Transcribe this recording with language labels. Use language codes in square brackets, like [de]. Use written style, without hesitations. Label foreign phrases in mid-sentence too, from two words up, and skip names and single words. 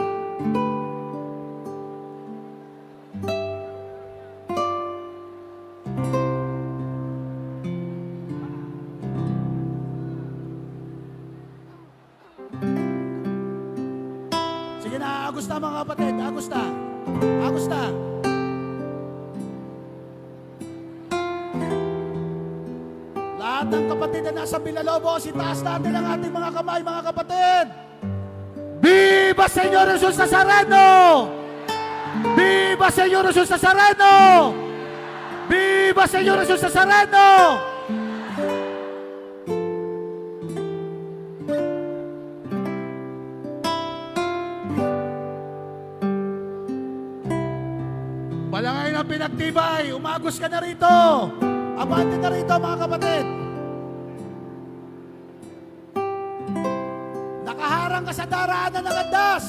[tl] Sige na, agos na, mga kapatid. Agos na. Agos na. Lahat ng kapatid na nasa Villalobos, itaas natin ang ating mga kamay, mga kapatid. [es] Viva Señor Jesus Nazareno! Viva Señor Jesus Nazareno! Viva Señor Jesus Nazareno! [tl] Palangay ng pinagtibay, umagos ka na rito. Abante na rito, mga kapatid. Nakaharang ka sa daraanan ng andas.